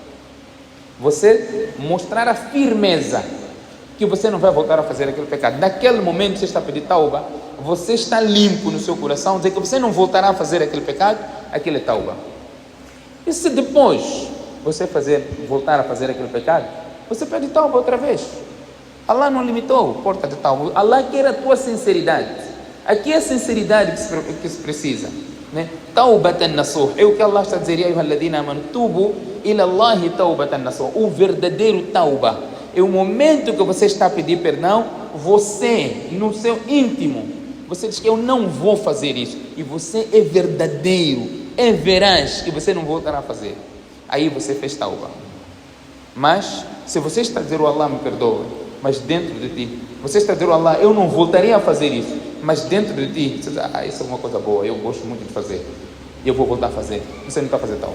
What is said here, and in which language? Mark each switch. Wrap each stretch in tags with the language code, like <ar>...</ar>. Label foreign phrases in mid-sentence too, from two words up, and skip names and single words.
<pt>Você mostrar a firmeza que você não vai voltar a fazer aquele pecado. Naquele momento que você está a pedir tauba, você está limpo no seu coração, dizer que você não voltará a fazer aquele pecado, aquele é tauba. E se depois você voltar a fazer aquele pecado, você pede tauba outra vez. Allah não limitou a porta de tauba. Allah quer a tua sinceridade. Aqui é a sinceridade que se precisa.</pt> <ar>توبة نصوحا.</ar> <pt>É o que Allah está a dizer:</pt> <ar>يا أيها الذين آمنوا توبوا إلى الله توبة نصوحا.</ar> <pt>O verdadeiro tauba é o momento que você está a pedir perdão. Você, no seu íntimo, você diz que eu não vou fazer isso. E você é verdadeiro, é veraz que você não voltará a fazer. Aí você fez tauba. Mas se você está a dizer: o Allah me perdoa, mas dentro de ti você está a dizer: o Allah, eu não voltaria a fazer isso, mas dentro de ti você diz: isso é uma coisa boa, eu gosto muito de fazer, eu vou voltar a fazer. Você não está a fazer tauba.</pt>